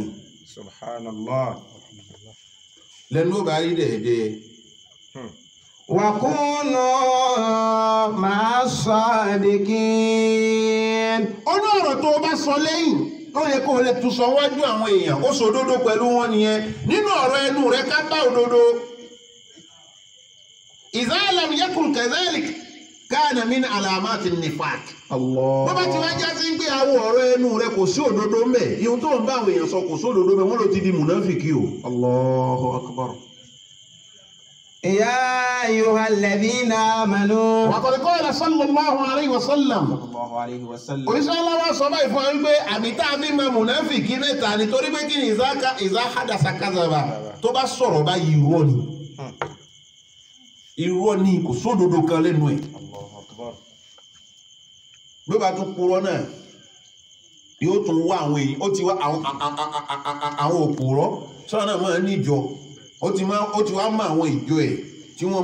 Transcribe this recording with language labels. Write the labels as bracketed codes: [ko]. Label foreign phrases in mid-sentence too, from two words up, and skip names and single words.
[yo] Subhanallah. lẹ́nu ó bá rí dẹ̀ẹ̀dẹ̀. [ar] وكونوا مع الصادقين. [yo] ó ní ọ̀rọ̀ tó o bá sọ lẹ́yìn ó yẹ kó o lè tún sọ wájú àwọn èèyàn ó sòdodo pẹ̀lú wọn nìyẹn nínú ọ̀rọ̀ ẹnu rẹ ká bá òdodo. [ar] إذا لم يكن كذلك كان من علامات النفاق. [yo] bó bá ti wá já sí pé àwọn ọ̀rọ̀ ẹnu rẹ kò sí òdodo ń bẹ ihun tó ń bá àwọn èèyàn sọ kò sí òdodo ń bẹ wọ́n ló ti di mùnáfìkì o. [ar] الله أكبر. يا أيها الذين آمنوا وقد قال صلى الله عليه وسلم صلى الله عليه وسلم [yo] oníṣẹ́ aláwọ̀ sọ báyìí fún ẹ pé àmì tá a fi mọ mùnáfìkì mẹ́ta nítorí pé kí ni [ar] إذا حدث كذب [yo] tó bá sọ̀rọ̀ báyìí irọ́ ni irọ́ ni kò sódodo kan lẹ́nu ẹ̀ bí ó bá tún purọ́ náà yóò tún wá àwọn èyí ó ti wá àwọn òpùrọ́ sọ́nà náà máa níjọ ó ti wá mọ àwọn ìjọ ẹ̀ tí wọ́n